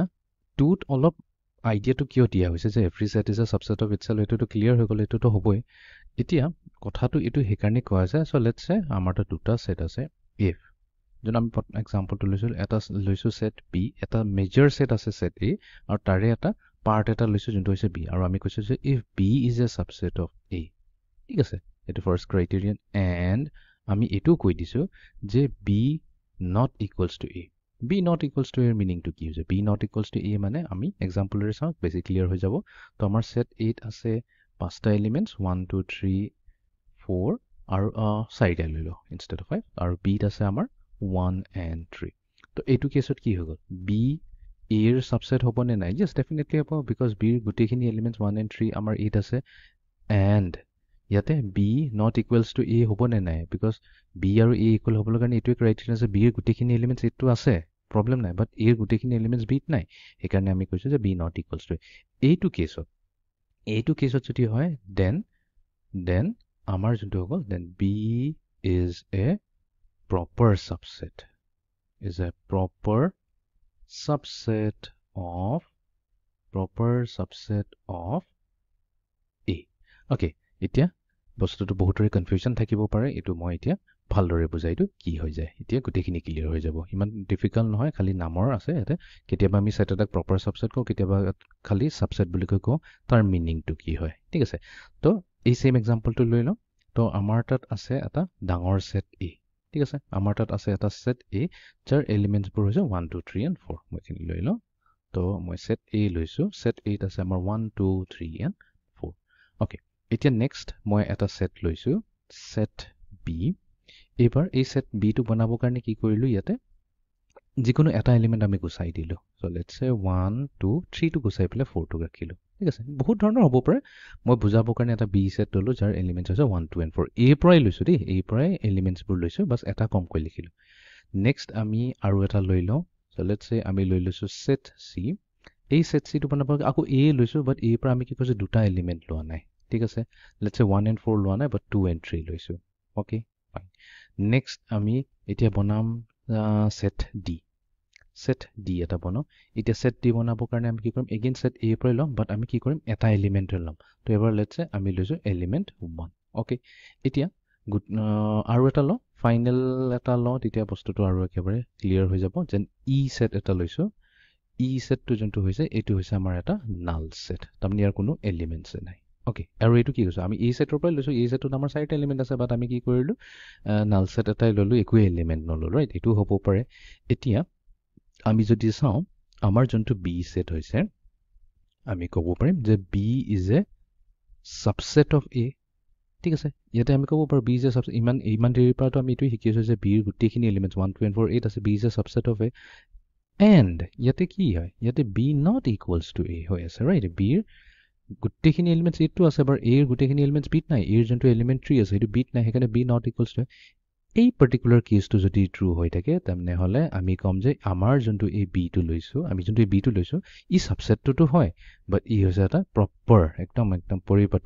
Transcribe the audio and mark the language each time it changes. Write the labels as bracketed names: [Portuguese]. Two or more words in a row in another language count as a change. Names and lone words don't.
[Assamese] টুত অলপ আইডিয়াটো কিয় দিয়া হৈছে যে [English] every set is a subset of itself [Assamese] এইটোতো ক্লিয়াৰ হৈ গ'ল এইটোতো হ'বই এতিয়া কথাটো এইটো সেইকাৰণে কোৱা যায় [English] so let's say [Assamese] আমাৰ তাত দুটা সেট আছে ইফ যোন আমি এক্সাম্পলটো লৈছোঁ এটা লৈছোঁ [English] set B [Assamese] এটা [English] major set [Assamese] আছে [English] set A [Assamese] আৰু তাৰে এটা পাৰ্ট এটা লৈছোঁ যোনটো হৈছে বি আৰু আমি কৈছোঁ যে [English] if B is a subset of A [Assamese] ঠিক আছে এইটো [English] first criterion and [Assamese] আমি এইটোও কৈ দিছোঁ যে [English] B not equals to A B not equals to [Assamese] এৰ মিনিংটো কি হৈছে [English] B not equals to A [Assamese] মানে আমি এক্সাম্পলৰে চাওঁ বেছি ক্লিয়াৰ হৈ যাব তো আমাৰ সেট এত আছে 5টা এলিমেন্টস 1 2 3 4 আৰু 4টা লৈ লওঁ [English] instead of [Assamese] 5 আৰু বিত আছে আমাৰ 1 and 3 তো এইটো কেছত কি হৈ গ'ল বি এৰ সাবসেট হ'ব নে নাই [English] yes definitely [Assamese] হ'ব because b ৰ গোটেইখিনি এলিমেন্টস 1 and 3 আমাৰ এত আছে and ইয়াতে [English] b not equals to a [Assamese] হ'ব নে নাই because b আৰু a ইকুৱেল হ'বৰ কাৰণে এইটোৱে ক্ৰাইটেৰিয়া আছে b ৰ গোটেইখিনি এলিমেন্টস এটো আছে প্ৰবলেম নাই বাট a ৰ গোটেইখিনি এলিমেন্টস b ত নাই সেইকাৰণে আমি কৈছো যে [English] b not equals to [Assamese] এইটো কেছত যদি হয় then আমাৰ যোনটো হ'ব [English] then b is a proper subset of a okay [Assamese] এতিয়া বস্তুটো বহুতৰে কনফিউজন থাকিব পাৰে এইটো মই এতিয়া ভালদৰে বুজাইটো কি হৈ যায় এতিয়া গোটেইখিনি ক্লিয়াৰ হৈ যাব ইমান ডিফিকাল্ট নহয় খালি নামৰ আছে ইয়াতে কেতিয়াবা আমি সেট এটাক [English] proper subset [Assamese] কওঁ কেতিয়াবা খালি সাবসেট বুলি কওঁ তাৰ মিনিংটো কি হয় ঠিক আছে তো এই সেম এক্সাম্পলটো লৈ লওঁ তো আমাৰ তাত আছে এটা ডাঙৰ [English] set A [Assamese] ঠিক আছে আমাৰ তাত আছে এটা [English] set A [Assamese] যাৰ এলিমেন্টছবোৰ হৈছে 1 2 3 and 4 মই এখিনি লৈ লওঁ তো মই [English] set A [Assamese] লৈছো সেট এত আছে আমাৰ 1 2 3 and 4 ওকে এতিয়া নেক্সট মই এটা সেট লৈছো [English] set B [Assamese] এবাৰ এই [English] set B [Assamese] টো বনাবৰ কাৰণে কি কৰিলো ইয়াতে যিকোনো এটা এলিমেন্ট আমি গুছাই দিলো [English] so let's say [Assamese] 1 2 3 টো গুছাই পেলে 4 টো ৰাখিলো ঠিক আছে বহুত ধৰণৰ হ'ব পাৰে মই বুজাবৰ কাৰণে এটা [English] B set [Assamese] ললো যাৰ এলিমেন্টছ আছে 1 2 and 4 এ পৰাই লৈছো দেই এই পৰাই এলিমেন্টছবোৰ লৈছো বাস এটা কমকৈ লিখিলো নেক্সট আমি আৰু এটা লৈ লওঁ [English] so let's say [Assamese] আমি লৈ লৈছো [English] set C [Assamese] এই [English] set C [Assamese] টো বনাবৰ আকৌ এ লৈছো বাট এ পৰা আমি কি কৈছো দুটা এলিমেন্ট লোৱা নাই ঠিক আছে [English] let's say [Assamese] 1 and 4 লোৱা নাই বাট 2 and 3 লৈছো [English] okay fine next [Assamese] আমি এতিয়া বনাম [English] set D [Assamese] এটা বনাও এতিয়া [English] set D [Assamese] বনাবৰ কাৰণে আমি কি কৰিম [English] again set A [Assamese] পৰা ল'ম বাট আমি কি কৰিম এটা এলিমেন্ট ল'ম তো এবাৰ [English] let's say [Assamese] আমি লৈছো এলিমেন্ট 1 ওকে এতিয়া আৰু এটা লওঁ ফাইনেল এটা লওঁ তেতিয়া বস্তুটো আৰু একেবাৰে ক্লিয়াৰ হৈ যাব যেন ই সেট এটা লৈছো ই সেটটো যোনটো হৈছে এইটো হৈছে আমাৰ এটা [English] null set [Assamese] তাৰমানে ইয়াৰ কোনো এলিমেন্টছ নাই ওকে আৰু এইটো কি কৈছো আমি এই সেটৰ পৰা লৈছো এই সেটত আমাৰ 4টা এলিমেন্ট আছে বাট আমি কি কৰিলো [English] null set [Assamese] এটাই ললো একো এলিমেন্ট নললো ৰাইট এইটো হ'ব পাৰে এতিয়া আমি যদি চাওঁ আমাৰ যোনটো [English] B set [Assamese] হৈছে আমি ক'ব পাৰিম যে [English] B is a subset of A [Assamese] ঠিক আছে ইয়াতে আমি ক'ব পাৰো [English] B is a subset [Assamese] ইমান দেৰিৰ পৰাটো আমি এইটো শিকিছো যে বি ৰ গোটেইখিনি এলিমেন্টছ 1 2 and 4 8 আছে [English] B is a subset of A and [Assamese] ইয়াতে কি হয় ইয়াতে [English] B not equals to A [Assamese] হৈ আছে ৰাইট বি ৰ গোটেইখিনি এলিমেন্টছ এটো আছে বাৰ এৰ গোটেইখিনি এলিমেন্টছ বিট নাই এৰ যোনটো এলিমেন্ট 3 আছে সেইটো বিট নাই সেইকাৰণে [English] B not equals to [Assamese] এই পাৰ্টিকুলাৰ কেছটো যদি ট্ৰু হৈ থাকে তেনে হলে আমি কম যে আমাৰ যোনটো এই বি টো লৈছো আমি যোনটো এই বি টো লৈছো ই সাবসেটটো হয় বাট ই হৈছে এটা প্ৰপাৰ একদম পৰিপাটি